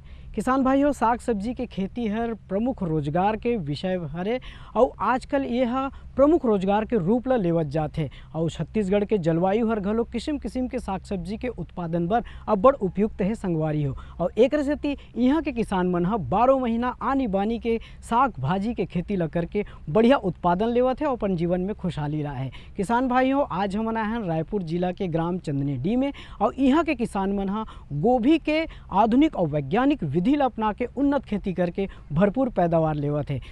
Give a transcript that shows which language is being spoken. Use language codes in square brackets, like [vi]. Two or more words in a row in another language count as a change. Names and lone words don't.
[hne] किसान भाइयों, साग सब्जी के खेती हर प्रमुख रोजगार के विषय हरे और आजकल यह प्रमुख रोजगार के रूप ला लेवत जाते और छत्तीसगढ़ के जलवायु हर घलो किस्म किस्म के साग सब्जी के उत्पादन बर अब बड़ उपयुक्त है संगवारी हो। और एक सेती यहाँ के किसान मन 12 महीना आनी बानी के साग भाजी के खेती ला करके बढ़िया उत्पादन लेवत है और अपन जीवन में खुशहाली रहा है। किसान भाइयों, आज हम आए हैं रायपुर जिला के ग्राम चंदनीडीह में और यहाँ के किसान मन गोभी के आधुनिक और वैज्ञानिक विधि ला अपना के उन्नत खेती करके भरपूर पैदावार लेवत है।